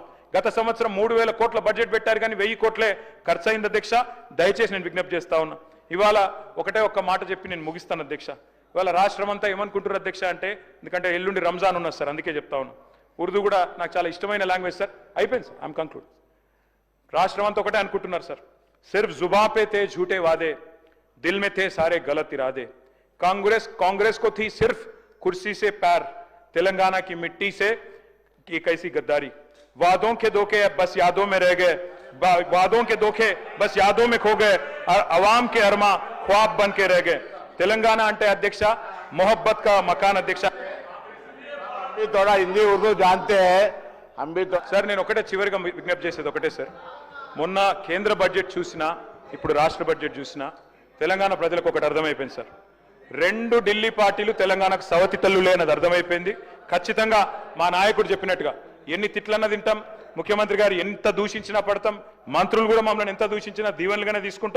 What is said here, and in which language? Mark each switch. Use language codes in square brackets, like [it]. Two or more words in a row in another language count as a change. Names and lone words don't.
[te] గత సంవత్సరం 3,000 కోట్ల బడ్జెట్ పెట్టారు, కానీ 1,000 కోట్లే ఖర్చు అయింది అధ్యక్ష. దయచేసి నేను విజ్ఞప్తి చేస్తా ఉన్నా. ఇవాళ ఒకటే ఒక్క మాట చెప్పి నేను ముగిస్తాను అధ్యక్ష. ఇవాళ రాష్ట్రం అంతా ఏమనుకుంటారు అధ్యక్ష అంటే, ఎందుకంటే ఎల్లుండి రంజాన్ ఉన్నది సార్, అందుకే చెప్తా ఉన్నాను. ఉర్దూ కూడా నాకు చాలా ఇష్టమైన లాంగ్వేజ్ సార్. అయిపోయింది సార్, [en] I'm conclude. [te] రాష్ట్రం అంతా ఒకటే అనుకుంటున్నారు సార్. [hi] सिर्फ़ ज़ुबां पे थे झूठे वादे, दिल में थे सारे गलत इरादे. कांग्रेस को थी सिर्फ कुर्सी से प्यार, तेलंगाना की मिट्टी से की कैसी गद्दारी. वादों के धोखे बस यादों में रह गए, वादों के धोखे बस यादों में खो गए, और अवाम के अरमा ख्वाब बन के रह गए. [te] तेलंगाना అంటే అధ్యక్ష [hi] मोहब्बत का मकान [te] అధ్యక్ష. [hi] थोड़ा हिंदी उर्दू जानते हैं हम भी तो. [te] సార్ నేను ఒకటే చివరిగా విజ్ఞప్తి చేసేది ఒకటే సార్. మొన్న కేంద్ర బడ్జెట్ చూసినా, ఇప్పుడు రాష్ట్ర బడ్జెట్ చూసినా తెలంగాణ ప్రజలకు ఒకటి అర్థమైపోయింది సార్. రెండు ఢిల్లీ పార్టీలు తెలంగాణకు సవతి తల్లులే అన్నది అర్థమైపోయింది. ఖచ్చితంగా మా నాయకుడు చెప్పినట్టుగా ఎన్ని తిట్లన్నా తింటాం, ముఖ్యమంత్రి గారు ఎంత దూషించినా పడతాం, మంత్రులు కూడా మమ్మల్ని ఎంత దూషించినా దీవెనలుగానే తీసుకుంటాం.